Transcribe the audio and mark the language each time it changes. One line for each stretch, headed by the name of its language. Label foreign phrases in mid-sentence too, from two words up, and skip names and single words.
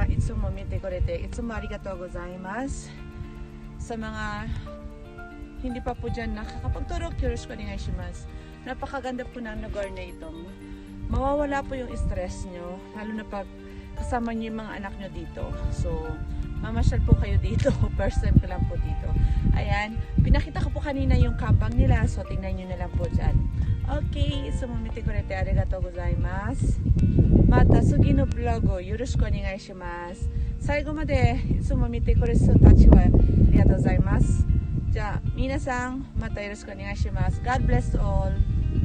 Japanese: いつも見てくれていつもありがとうございます.
Filipino: Sa mga hindi pa po dyan nakakapagturo,
Japanese: よろしくお願いします.
Filipino: Napakaganda po ng lugar na ito. Mawawala po yung stress nyo, lalo na pag kasama nyo yung mga anak nyo dito. So, mamasyal po kayo dito. First time ko lang po dito. Ayan, pinakita ko po kanina yung campang nila. So, tingnan nyo na lang po dyan.
Japanese: Okay, いつも見てくれてありがとうございます. また次のブログをよろしくお願いします。最後までいつも見てくれる人たちはありがとうございます。じゃあ皆さんまたよろしくお願いします。
English: God bless all.